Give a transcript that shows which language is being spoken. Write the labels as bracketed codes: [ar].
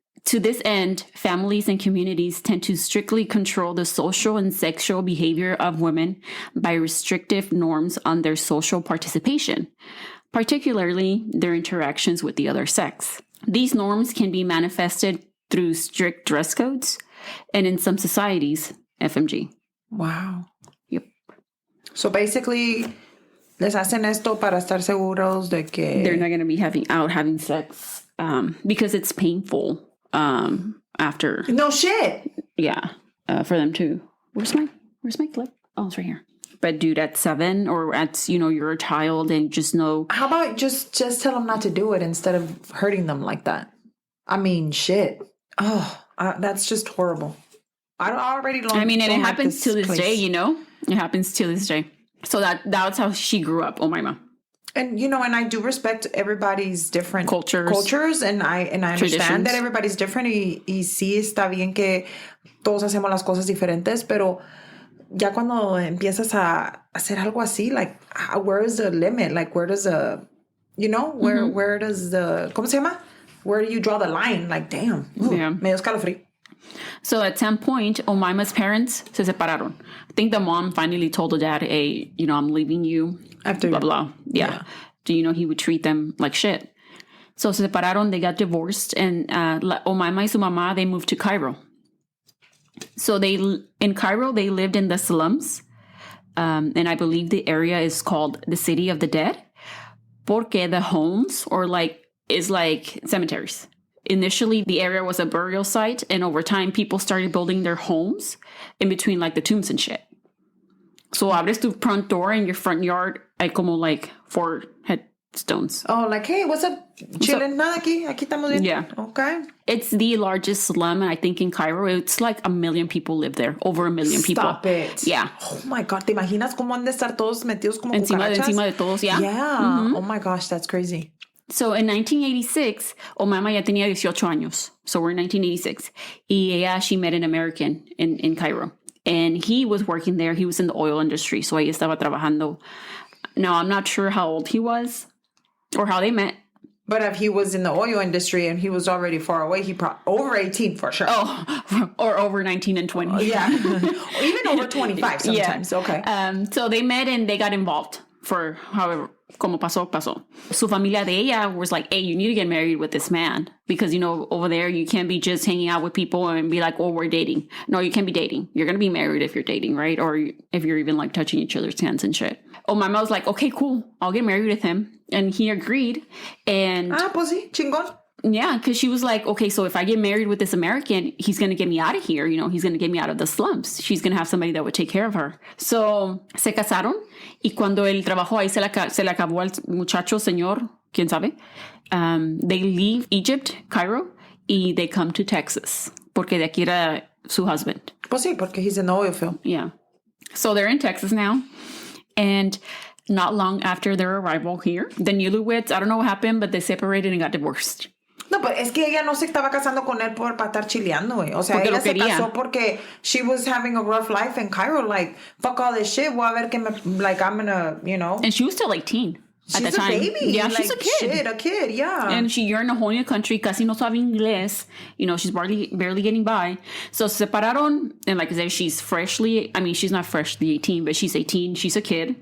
[en] To this end, families and communities tend to strictly control the social and sexual behavior of women by restrictive norms on their social participation, particularly their interactions with the other sex. These norms can be manifested through strict dress codes, and in some societies, FMG." Wow. Yep. So basically, [es] les hacen esto para estar seguros de que... [en] They're not going to be having sex because it's painful after. No shit. Yeah, for them too. Where's my clip? Oh, it's right here. But dude, at 7 or at, you're a child and just know. How about just tell them not to do it instead of hurting them like that? I mean, shit. Oh, that's just horrible. And it happens to this day, It happens to this day. So that's how she grew up, Omaima. And and I do respect everybody's different cultures, and I understand that everybody's different [es] y sí está bien que todos hacemos las cosas diferentes, pero ya cuando empiezas a hacer algo así, [en] like where is the limit? Like where does where does the [es] ¿cómo se llama? [en] Where do you draw the line? Like damn, yeah. [es] Me dio escalofrío. [en] So at some point, Omaima's parents [es] se separaron. [en] I think the mom finally told the dad, "Hey, I'm leaving you." After blah blah. Yeah. Do he would treat them like shit. So [es] se separaron. [en] They got divorced, and Omaima [es] y su mamá, [en] they moved to Cairo. So in Cairo they lived in the slums, and I believe the area is called the City of the Dead, porque the homes is like cemeteries. Initially, the area was a burial site, and over time, people started building their homes in between like the tombs and shit. So [es] abres tu [en] front door, in your front yard [es] hay como [en] 4 headstones. Oh, like, hey, what's up? [es] Chilling, nada aquí estamos bien. [en] Yeah. Okay. It's the largest slum, I think, in Cairo. It's like 1 million people live there. Over 1 million people. Stop it. Yeah. Oh my God. [es] ¿Te imaginas cómo han de estar todos metidos como Encima de todos, yeah. [en] Yeah. Mm-hmm. Oh my gosh, that's crazy. [es] So in 1986, Omaima ya tenía 18 años. [en] So we're in 1986. Y she met an American in Cairo. And he was working there. He was in the oil industry. So [es] ella estaba trabajando. [en] Now, I'm not sure how old he was or how they met. But if he was in the oil industry and he was already far away, he probably over 18 for sure. Oh, or over 19 and 20. Yeah. Or even over 25 sometimes. Yeah. Okay. So they met and they got involved for however, [es] como pasó. Su familia de ella [en] was like, hey, you need to get married with this man. Because, over there, you can't be just hanging out with people and be like, oh, we're dating. No, you can't be dating. You're going to be married if you're dating, right? Or if you're even like touching each other's hands and shit. Omaima was like, okay, cool. I'll get married with him. And he agreed. And [es] pues sí, chingón. [en] yeah, because she was like, okay, so if I get married with this American, he's going to get me out of here. He's going to get me out of the slums. She's going to have somebody that would take care of her. [es] So se casaron. Y cuando el trabajo ahí se le acabó al muchacho, señor, quién sabe, [en] they leave Egypt, Cairo, [es] y [en] they come to Texas. [es] Porque de aquí era su husband. Pues sí, porque [en] he's in the oil field. Yeah. So they're in Texas now. And not long after their arrival here, the newlyweds, I don't know what happened, but they separated and got divorced. [es] No, pero es que ella no se estaba casando con él para estar chileando, güey. O sea, Porque ella se quería. [en] casó porque she was having a rough life in Cairo. Like, fuck all this shit. [es] Voy a ver que [en] I'm gonna, And she was still 18 at the She's a time. baby. Yeah, like, she's a kid. Shit, a kid, yeah. And you're in a whole new country, [es] casi no sabe inglés. [en] She's barely getting by. So [es] se separaron, [en] and like I said, she's not freshly 18, but she's 18. She's a kid.